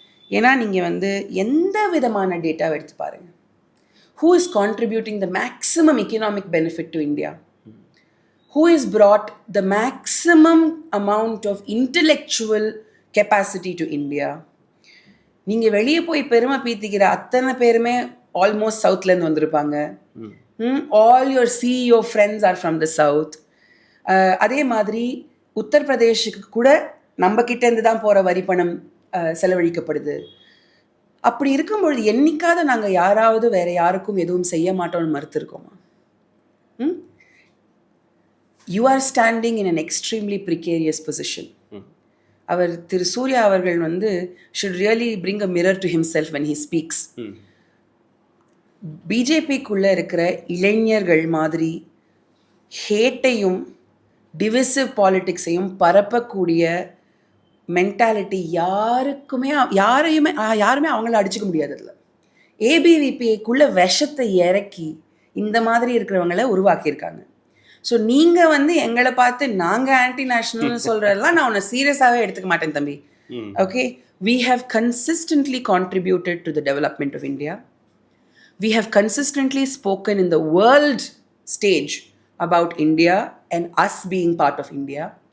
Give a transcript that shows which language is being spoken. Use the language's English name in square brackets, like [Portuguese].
[Tamil] ஏன்னா நீங்கள் வந்து எந்த விதமான டேட்டாவை எடுத்து பாருங்கள். [English] Who is contributing the maximum economic benefit to India? Who has brought the maximum amount of intellectual capacity to India? [Tamil] நீங்கள் வெளியே போய் பெருமை பீத்திக்கிற அத்தனை பேருமே ஆல்மோஸ்ட் சவுத்லேருந்து வந்திருப்பாங்க. [English] All your CEO friends are from the south. [Tamil] அதே மாதிரி உத்தரப்பிரதேஷுக்கு கூட நம்ம கிட்டேருந்து தான் போகிற வரி பணம் செலவழிக்கப்படுது. அப்படி இருக்கும்பொழுது என்னைக்காவது நாங்கள் யாராவது வேற யாருக்கும் எதுவும் செய்ய மாட்டோம்னு மறுத்திருக்கோமா? [English] You are standing in an extremely precarious position. [Tamil] அவர் திரு சூர்யா அவர்கள் வந்து [English] Should really bring a mirror to himself when he speaks. [Tamil] பிஜேபிக்குள்ளே இருக்கிற இளைஞர்கள் மாதிரி ஹேட்டையும் டிவிசிவ் பாலிட்டிக்ஸையும் பரப்பக்கூடிய மென்டாலிட்டி யாருமே அவங்கள அடிச்சுக்க முடியாது. அதில் ஏபிவிபிக்குள்ள விஷத்தை இறக்கி இந்த மாதிரி இருக்கிறவங்கள உருவாக்கியிருக்காங்க. ஸோ நீங்கள் வந்து எங்களை பார்த்து நாங்கள் ஆன்டி நேஷனல்னு சொல்கிறதெல்லாம் நான் உன்னை சீரியஸாகவே எடுத்துக்க மாட்டேன் தம்பி. [English] Okay, we have consistently contributed to the development of India. We have consistently spoken in the world stage about India and us being part of India.